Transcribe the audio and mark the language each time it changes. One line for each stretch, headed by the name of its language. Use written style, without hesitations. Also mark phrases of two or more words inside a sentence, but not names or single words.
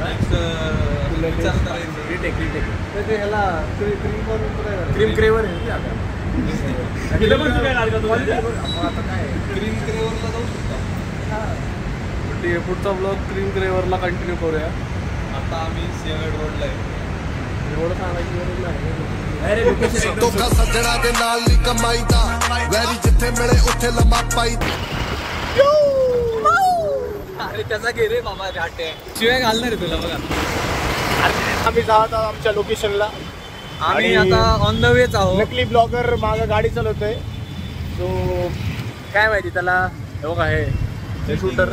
Marathi: ते ह्याला क्रीम क्रेवर आहे. ठीक आहे, पुढचा ब्लॉग क्रीम क्रेवरला कंटिन्यू करूया. आता आम्ही सिंहगड रोडला आहे. एवढं सांगायची गरज नाही.
Punjabi: ਧੋਖਾ ਸੱਜਣਾ ਦੇ ਨਾਲ ਨਹੀਂ ਕਮਾਈਦਾ, ਵੈਰੀ ਜਿੱਥੇ ਮਿਲੇ ਉੱਥੇ ਲੰਮਾ ਪਾਈਦਾ.
Marathi: अरे त्याचा घे रे बाबा, घाटे शिवाय घालणार आहे तुला. बघा आम्ही जात आहोत आमच्या लोकेशनला. आम्ही आता
English: on the way
Marathi: आहोत. नकली ब्लॉगर मागं गाडी चालवतोय. सो काय माहिती त्याला, हो का हे शूटर.